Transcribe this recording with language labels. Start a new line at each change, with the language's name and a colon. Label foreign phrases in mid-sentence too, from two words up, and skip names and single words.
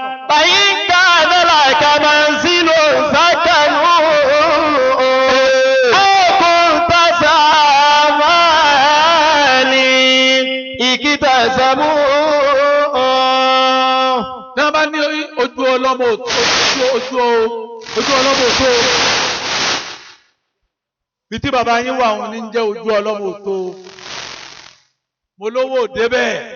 Arabic: فإن كان لك منزل سكنوا. أو كنت ذا مال اكتسبوا.
Yoruba: Tí wọ́n bá ní ojú ọlọ́mọ ò tó, ojú, ojú, ojú ọlọ́mọ ò tó. Bí tí bàbá yín wà, òun ní ń jẹ́ ojú ọlọ́mọ ò tó. Mo lówó ò débẹ̀.